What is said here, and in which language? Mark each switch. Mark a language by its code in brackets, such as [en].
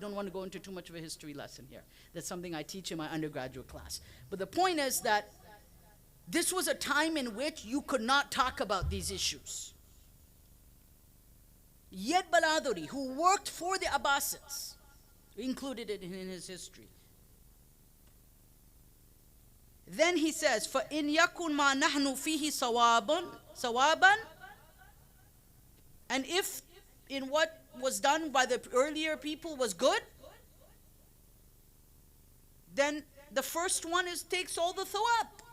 [en] I don't want to go into too much of a history lesson here. That's something I teach in my undergraduate class. But the point is that this was a time in which you could not talk about these issues. Yet Baladuri, who worked for the Abbasids, included it in his history. [ar] Then he says, فَإِنْ يَكُنْ مَا نَحْنُ فِيهِ صَوَابًا. [en] And if in what was done by the earlier people was good, then the first one takes all the thawab.